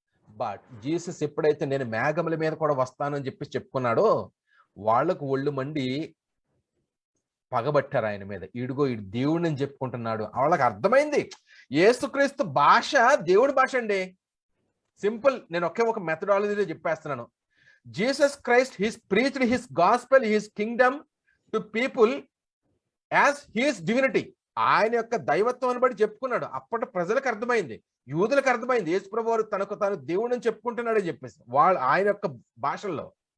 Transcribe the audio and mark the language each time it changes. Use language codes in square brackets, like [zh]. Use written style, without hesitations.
[te] But Jesus ఎప్పుడైతే నేను మేఘముల మీద కూడా వస్తానని చెప్పి చెప్పుకున్నాడో వాళ్లకు ఒళ్ళు మండి పగబట్టారు ఆయన మీద. ఈడుగో ఈ దేవుడిని అని చెప్పుకుంటున్నాడు. వాళ్ళకి అర్థమైంది యేసుక్రీస్తు భాష దేవుడి భాష అండి. సింపుల్. నేను ఒక మెథడాలజీలో చెప్పేస్తున్నాను. [en] Jesus Christ, he preached his gospel, his kingdom to people as his divinity. [te] ఆయన యొక్క దైవత్వాన్ని బట్టి చెప్పుకున్నాడు. అప్పటి ప్రజలకు అర్థమైంది, యూదులకు అర్థమైంది యేసుప్రభు వారు తనకు తాను దేవుడిని చెప్పుకుంటున్నాడని చెప్పేసి ఆయన యొక్క భాషల్లో.